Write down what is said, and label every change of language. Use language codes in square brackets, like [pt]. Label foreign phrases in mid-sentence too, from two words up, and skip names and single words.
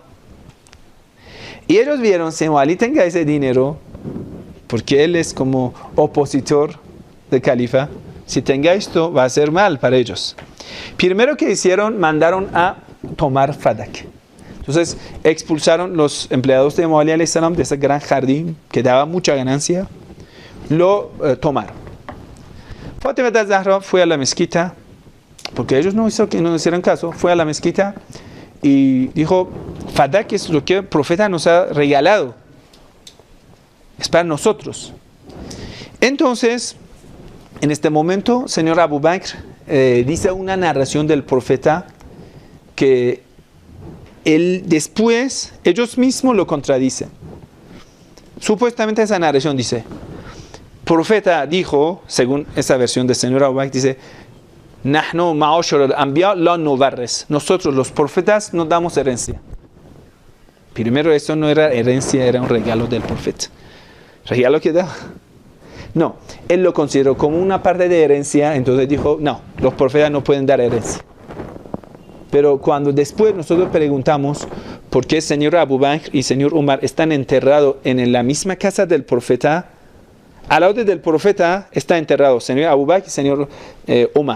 [es] Y ellos vieron, si Imam Ali tenga ese dinero, porque él es como opositor del califa, si tenga esto va a ser mal para ellos. Primero que hicieron, mandaron a tomar Fadak. Entonces expulsaron los empleados de Imam Ali [ar] عليه السلام [es] de ese gran jardín que daba mucha ganancia, lo tomaron. Fatima al-Zahra fue a la mezquita, porque ellos no hicieron caso, fue a la mezquita y dijo, Fadak es lo que el profeta nos ha regalado, es para nosotros. Entonces, en este momento, señor Abu Bakr dice una narración del profeta que él después, ellos mismos lo contradicen. Supuestamente esa narración dice, profeta dijo, según esa versión del señor Abu Bakr, dice, [ar] نحن معاشر الأنبياء لا نورث. [es] Nosotros los profetas no damos herencia. Primero, eso no era herencia, era un regalo del profeta. regalo que daba. No, él lo consideró como una parte de herencia, entonces dijo, no, los profetas no pueden dar herencia. Pero cuando después nosotros preguntamos por qué el señor Abu Bakr y el señor Umar están enterrados en la misma casa del profeta, al lado del profeta está enterrado el señor Abu Bakr y el señor Umar.